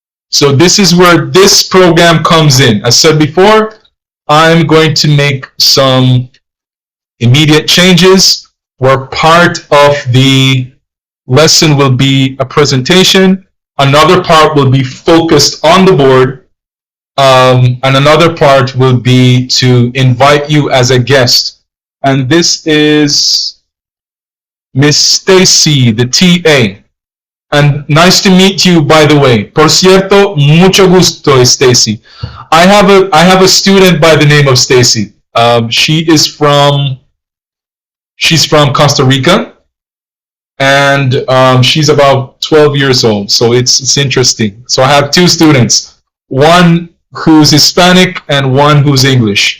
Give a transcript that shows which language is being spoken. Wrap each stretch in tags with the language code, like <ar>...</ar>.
<en>So this is where this program comes in. As said before, I'm going to make some immediate changes where part of the lesson will be a presentation, another part will be focused on the board, and another part will be to invite you as a guest. And this is Miss Stacy, the TA. And nice to meet you, by the way.</en> <es>Por cierto, mucho gusto, Stacy.</es> <en>I have a student by the name of Stacy. She's from Costa Rica, and she's about 12 years old. So it's interesting. So I have two students, one who's Hispanic and one who's English.</en>